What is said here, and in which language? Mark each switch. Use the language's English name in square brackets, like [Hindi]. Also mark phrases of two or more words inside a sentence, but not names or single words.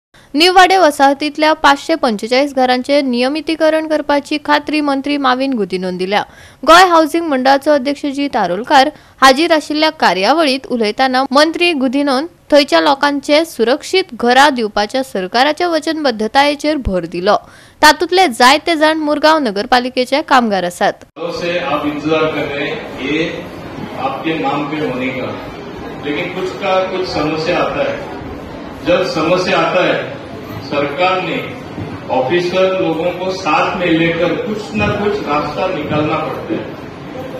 [Konkani] निवाडे वसाहतीतल्या 545 घरांचे नियमितीकरण करपाची खात्री मंत्री माविन गुदिनोन दिल्या। गोय हाऊसिंग मंडळाचो अध्यक्ष जी तारोलकार हाजीर आशिल्ल्या कार्यावळीत उलयताना मंत्री गुदिनोन थंयच्या लोकांचे सुरक्षीत घरा दिवपाच्या सरकाराच्या वचनबद्धतायेचेर भर दिलो। तातूंतले जायते जाण मुरगांव नगरपालिकेचे कामगार आसात। [Hindi] आप इंतजार कर रहे हैं, ये आपके नाम पे होने का, लेकिन कुछ समस्या आता है। जब समस्या आता है, सरकार ने ऑफिसर लोगों को साथ में लेकर कुछ न कुछ रास्ता निकालना पड़ता है।